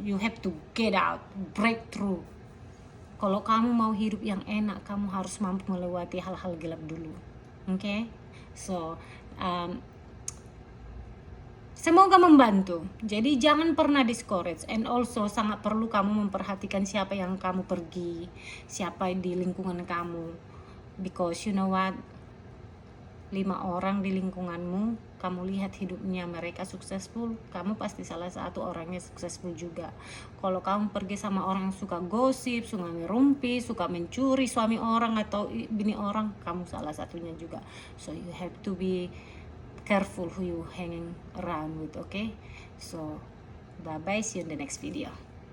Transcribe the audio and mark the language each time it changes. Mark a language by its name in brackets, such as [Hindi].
[English] You have to get out, break through. [Indonesian] Kalau kamu mau hidup yang enak, kamu harus mampu melewati hal-hal gelap dulu. Okay? So semoga membantu. Jadi jangan pernah discourage. And also sangat perlu kamu memperhatikan siapa yang kamu pergi, siapa di lingkungan kamu. [English] Because you know what, [Indonesian] 5 orang di lingkunganmu, kamu lihat hidupnya mereka successful, kamu pasti salah satu orangnya successful juga. Kalau kamu pergi sama orang yang suka gosip, suka ngerumpi, suka mencuri suami orang atau bini orang, kamu salah satunya juga. [English] So you have to be careful who you hanging around with, okay? So bye bye, see you in the next video.